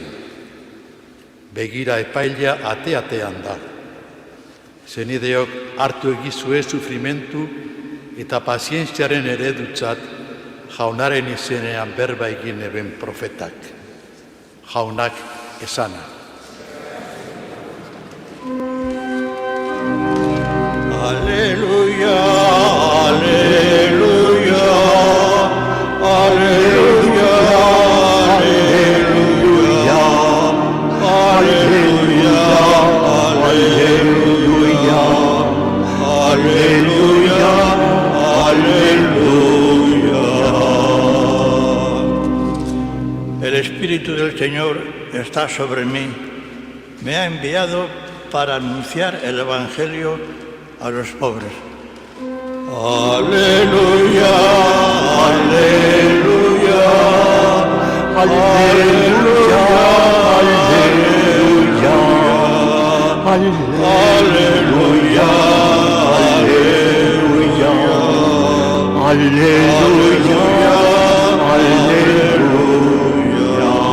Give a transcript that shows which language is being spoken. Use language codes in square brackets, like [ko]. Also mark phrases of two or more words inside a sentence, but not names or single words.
[eu] Begira epaila ate-atean da. Zenideok, hartu egizue sufrimentu eta pazientziaren eredutzat jaunaren izenean berba egin eben profetak. Jaunak esana. [es] Aleluya, aleluya, aleluya, aleluya, aleluya, aleluya, aleluya, aleluya. El Espíritu del Señor está sobre mí. Me ha enviado para anunciar el Evangelio a los pobres. Aleluya, aleluya, aleluya, aleluya, aleluya, aleluya, aleluya, aleluya.